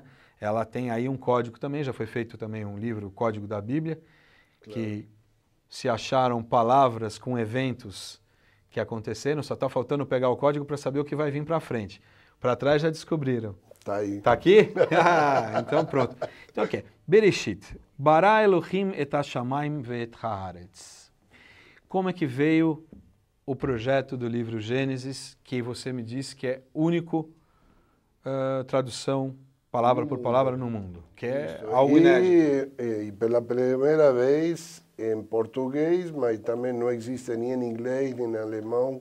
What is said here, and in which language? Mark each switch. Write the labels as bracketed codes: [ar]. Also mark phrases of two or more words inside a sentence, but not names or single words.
[pt] Ela tem aí um código também, já foi feito também um livro, o Código da Bíblia, que se acharam palavras com eventos que aconteceram, só está faltando pegar o código para saber o que vai vir para frente. Para trás já descobriram. Está aí. Está aqui? Então pronto. Então o que? Bereshit. [he] ברא אלהים את השמים ואת הארץ. [pt] Como é que veio o projeto do livro Gênesis, que você me disse que é único tradução, palavra por palavra, no mundo, que é algo inédito. E pela primeira vez em português, mas também não existe nem em inglês, nem em alemão.